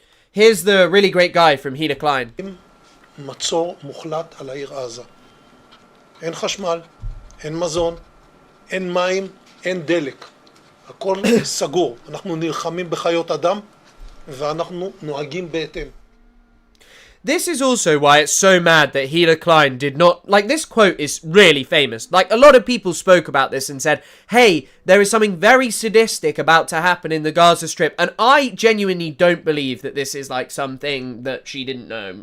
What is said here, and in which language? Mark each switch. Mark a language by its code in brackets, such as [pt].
[en] Here's the really great guy from Gila Klein. [he] מצור מוחלט על העיר עזה. אין חשמל, אין מזון, אין מים, אין דלק. הכל סגור. אנחנו נלחמים בחיות אדם ואנחנו נוהגים בהתאם. [en] This is also why it's so mad that Gila Klein did not... Like, this quote is really famous. Like, a lot of people spoke about this and said, hey, there is something very sadistic about to happen in the Gaza Strip. And I genuinely don't believe that this is, like, something that she didn't know.